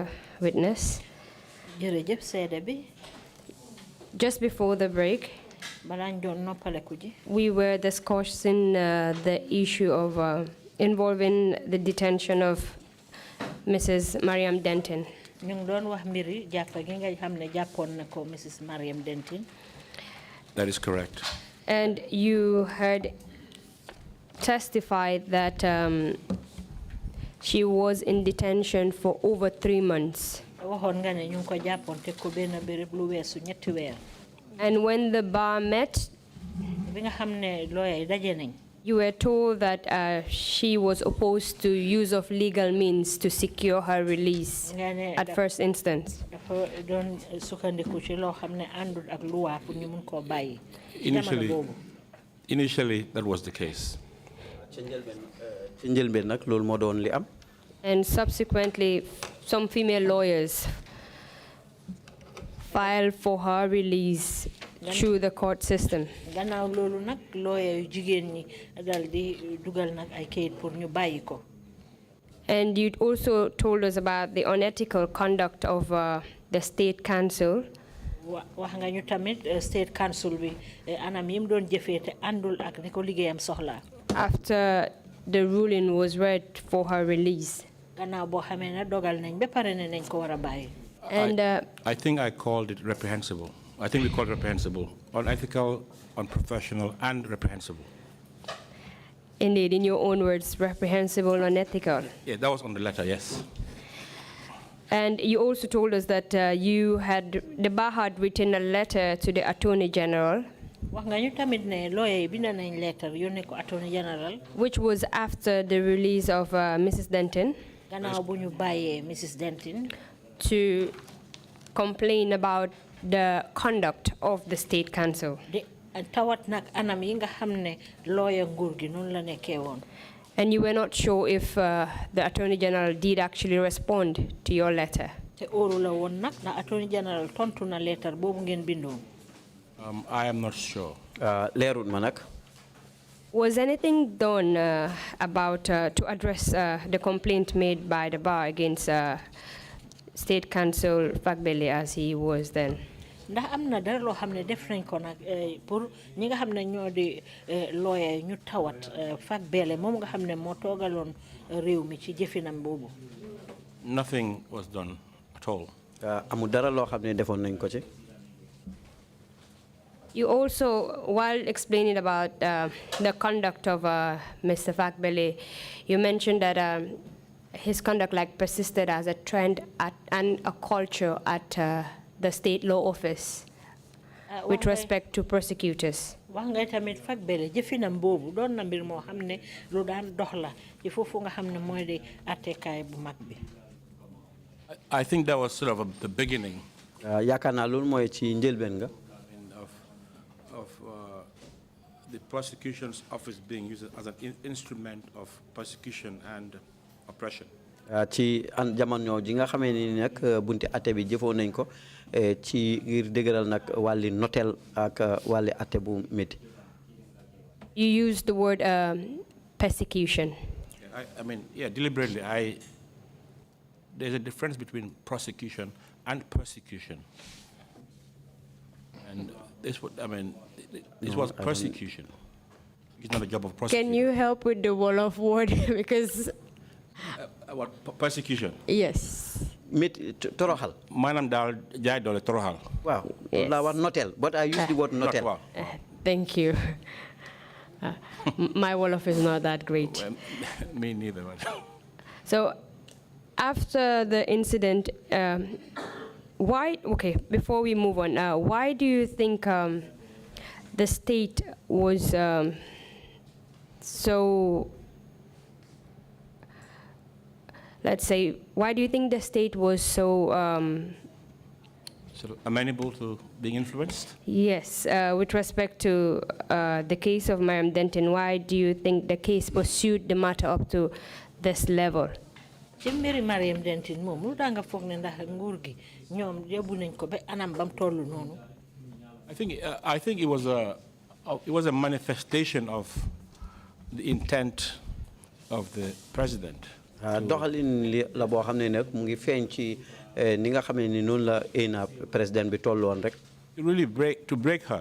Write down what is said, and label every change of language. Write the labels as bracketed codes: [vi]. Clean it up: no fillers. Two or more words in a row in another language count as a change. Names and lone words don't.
[en] Witness. [wo] jërëjëf seede bi [en] Just before the break, [wo] balaa ñu doon noppaleku ji [en] we were discussing the issue of involving the detention of Mrs. Mariam Denton. [wo] ñu ngi doon wax mbiri jàppa gi nga xam ne jàppoon na ko Mrs. Mariam Denton. [en] That is correct. And you had testified that she was in detention for over 3 months. [wo] waxoon nga ne ñu ngi ko jàppoon te ko benn béréb lu weesu ñetti weer. [en] And when the bar met, [wo] bi nga xam ne lawyer yi daje nañ. [en] you were told that she was opposed to use of legal means to secure her release at first instance. [wo] dafa doon sukkandiku ci loo xam ne àndul ak luwaa pour ñu mun koo bàyyi. [en] Initially, that was the case. And subsequently, some female lawyers filed for her release through the court system. [wo] gannaaw loolu nag lawyer yu jigéen ñi dal di dugal nag ay kayit pour ñu bàyyi ko. [en] And you also told us about the unethical conduct of the state council. [wo] wax nga ñu tamit [en] state council [wo] bi anam yim doon jëfee te àndul ak ni ko liggéeyam soxlaa. [en] After the ruling was read for her release. [wo] gannaaw boo xamee ne dogal nañ ba pare ne nañ ko war a bàyyi. [en] And I think I called it reprehensible. I think we called it reprehensible, unethical, unprofessional, and reprehensible. Indeed, in your own words, reprehensible, unethical. Yeah, that was on the letter, yes. And you also told us that the bar had written a letter to the Attorney General, [wo] wax nga ñu tamit ne lawyer yi bind nañ lettre yónnee ko Attorney General. [en] which was after the release of Mrs. Denton. [wo] gannaaw bu ñu bàyyee Mrs. Denton. [en] To complain about the conduct of the State Council. [wo] tawat nag anam yi nga xam ne lawyer nguur gi noonu la nekkee woon. [en] And you were not sure if the Attorney General did actually respond to your letter. [wo] te óoru la woon nag na Attorney General tontu na lettre boobu ngeen bindoon. [en] I am not sure. [wo] leerut ma nag. [en] Was anything done to address the complaint made by the bar against State Council Fagbele as he was then? [wo] ndax am na dara loo xam ne def nañ ko nag pour ñi nga xam ne ñoo di lawyer ñu tawat Fagbele moom nga xam ne moo toogaloon réew mi ci jëfinam boobu. [en] Nothing was done at all. [wo] amul dara loo xam ne defoon nañ ko ci. [en] You also, while explaining about the conduct of Mr. Fagbele, you mentioned that his conduct persisted as a trend and a culture at the state law office with respect to prosecutors. [wo] wax nga tamit Fagbele jëfinam boobu doon na mbir moo xam ne lu daan dox la ci foofu nga xam ne mooy di attekaay bu mag bi. [en] I think that was sort of the beginning. [wo] yaakaar naa loolu mooy ci njëlbeen nga. [en] Of the prosecution's office being used as an instrument of persecution and oppression. [wo] ci jamono ji nga xamee ni nag bunti ate bi jëfoon nañ ko ci ngir dëgëral nag wàlli notel ak wàlli ate bu métti. [en] You used the word persecution. I mean, yeah, deliberately. There's a difference between prosecution and persecution. And this was persecution. It's not a job of prosecution. Can you help with the Wolof word? Because what persecution? yes. [wo] toroxal. Maanaam daal jaay doole toroxal. Wow. La wax notel, [en] but I use the word notel. Thank you. My Wolof is not that great. Well, me neither. So, after the incident, before we move on, why do you think the state was so, let's say, why do you think the state was so amenable to being influenced? Yes, with respect to the case of Mariam Denton, why do you think the case pursued the matter up to this level? [wo] ci mbiri Mariam Denton moom lu daa nga foog ne ndax nguur gi ñoom yóbbu nañ ko ba anam bam tollu noonu. [en] I think it was a manifestation of the intent of the president. [wo] Doxalin li la boo xam ne nag mu ngi feeñ ci ni nga xam ne ni noonu la président bi tolloon rek. [en] Really to break her.